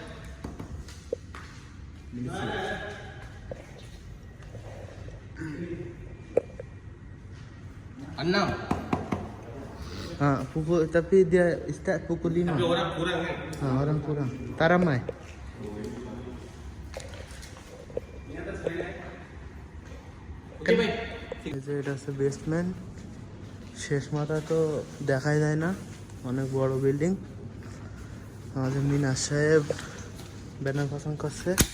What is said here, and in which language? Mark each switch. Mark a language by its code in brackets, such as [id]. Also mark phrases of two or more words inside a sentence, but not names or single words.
[ms] Enam. Pukul tapi dia start pukul 5. Tapi orang kurang kan? Orang kurang. Taramai. [bn] এটা হচ্ছে বেসমেন্ট। শেষ মাথা তো দেখাই যায় না, অনেক বড় বিল্ডিং। আমাদের মিনাজ সাহেব ব্যানার পছন্দ করছে।